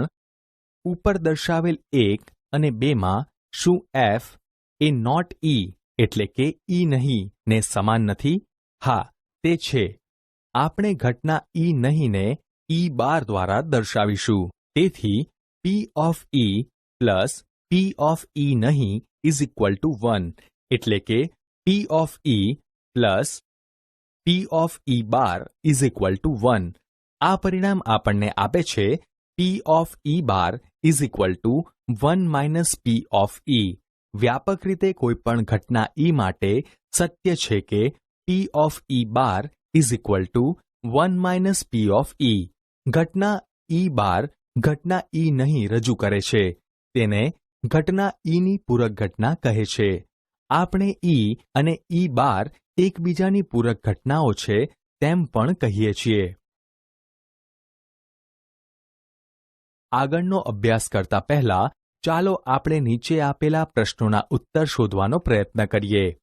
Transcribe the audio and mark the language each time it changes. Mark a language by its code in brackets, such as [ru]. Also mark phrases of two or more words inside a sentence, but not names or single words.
[gu] ઉપર દર્શાવેલ 1 અને 2માં શું F એ નોટ E એટલે કે E નહીં ને સમાન નથી? હા, તે છે. આપણે ઘટના E નહીંને E બાર દ્વારા દર્શાવીશું. [en] તેથી P of E plus P of E નહીં is equal to 1, એટલે કે P of E plus P of E બાર is equal to 1. [gu] આ પરિણામ આપણને આપે છે [en] P of E બાર is equal to 1 minus P of E. [gu] વ્યાપક રીતે કોઈપણ ઘટના E માટે સત્ય છે કે [en] P of E બાર is equal to 1 minus P of E. [gu] ઘટના E બાર ઘટના E નહીં રજૂ કરે છે. તેને ઘટના Eની પૂરક ઘટના કહે છે. આપણે E અને E બાર એકબીજાની પૂરક ઘટનાઓ છે તેમ પણ કહીએ છીએ. આગળનો અભ્યાસ કરતા પહેલા ચાલો આપણે નીચે આપેલા પ્રશ્નોના ઉત્તર શોધવાનો પ્રયત્ન કરીએ.